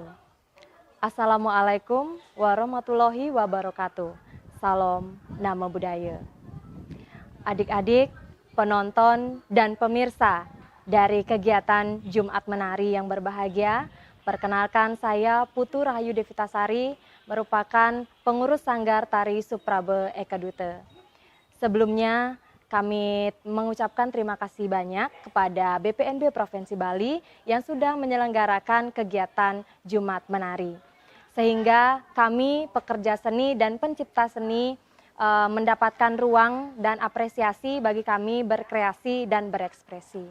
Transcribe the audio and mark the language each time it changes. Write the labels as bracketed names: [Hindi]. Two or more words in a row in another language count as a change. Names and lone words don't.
[Arabic] Assalamualaikum warahmatullahi wabarakatuh. [Indonesian] Salam [Pali] Namo Buddhaya. [Indonesian] Adik-adik, penonton, dan pemirsa dari kegiatan Jumat Menari yang berbahagia, perkenalkan saya Putu Rahayu Devitasari, merupakan pengurus Sanggar Tari Suprabe Ekadute. Sebelumnya, kami mengucapkan terima kasih banyak kepada BPNB Provinsi Bali yang sudah menyelenggarakan kegiatan Jumat Menari. Sehingga kami pekerja seni dan pencipta seni mendapatkan ruang dan apresiasi bagi kami berkreasi dan berekspresi.